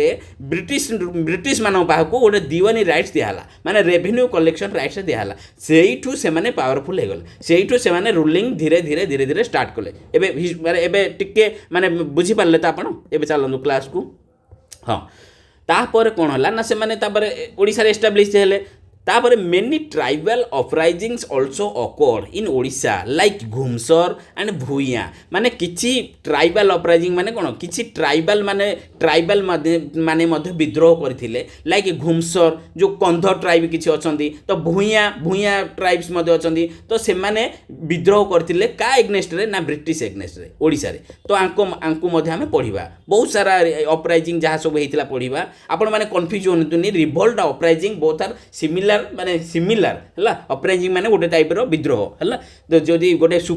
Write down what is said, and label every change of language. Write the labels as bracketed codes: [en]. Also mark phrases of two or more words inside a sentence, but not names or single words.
[or] ବ୍ରିଟିଶ ମାନଙ୍କ ପାଖକୁ ଗୋଟେ ଦିୱାନୀ ରାଇଟ୍ସ ଦିଆହେଲା ମାନେ [en] revenue collection rights [or] ଦିଆହେଲା ସେଇଠୁ ସେମାନେ ପାୱାରଫୁଲ୍ ହେଇଗଲେ ସେଇଠୁ ସେମାନେ ରୁଲିଂ ଧୀରେ ଧୀରେ ଷ୍ଟାର୍ଟ କଲେ ଏବେ ଟିକେ ମାନେ ବୁଝିପାରିଲେ ତ ଆପଣ ଏବେ ଚାଲନ୍ତୁ କ୍ଲାସ୍କୁ ହଁ ତାପରେ କ'ଣ ହେଲା ନା ସେମାନେ ତାପରେ ଓଡ଼ିଶାରେ ଏଷ୍ଟାବ୍ଲିଶ ହେଲେ ତାପରେ [en] many tribal uprisings also occurred in Odisha like [or] ଘୁମସର and ଭୂଇଁଆ ମାନେ କିଛି [en] tribal uprising [or] ମାନେ କ'ଣ କିଛି ଟ୍ରାଇବାଲ ମାନେ ମଧ୍ୟ ବିଦ୍ରୋହ କରିଥିଲେ ଲାଇକ୍ ଘୁମସର ଯେଉଁ କନ୍ଧ ଟ୍ରାଇବ୍ କିଛି ଅଛନ୍ତି ତ ଭୂଇଁଆ ଟ୍ରାଇବ୍ସ ମଧ୍ୟ ଅଛନ୍ତି ତ ସେମାନେ ବିଦ୍ରୋହ କରିଥିଲେ କା ଏଗ୍ନେଷ୍ଟରେ ନା ବ୍ରିଟିଶ ଏଗ୍ନେଷ୍ଟରେ ଓଡ଼ିଶାରେ ତ ଆଙ୍କୁ ମଧ୍ୟ ଆମେ ପଢ଼ିବା ବହୁତ ସାରା ଅପରାଇଜିଂ ଯାହା ସବୁ ହେଇଥିଲା ପଢ଼ିବା ଆପଣମାନେ କନଫ୍ୟୁଜ୍ ହୁଅନ୍ତୁନି [en] revolt uprising both are similar [or] ହେଲା ଅପରାଇଜିଂ ମାନେ ଗୋଟେ ଟାଇପ୍ର ବିଦ୍ରୋହ ହେଲା ଯଦି ଗୋଟେ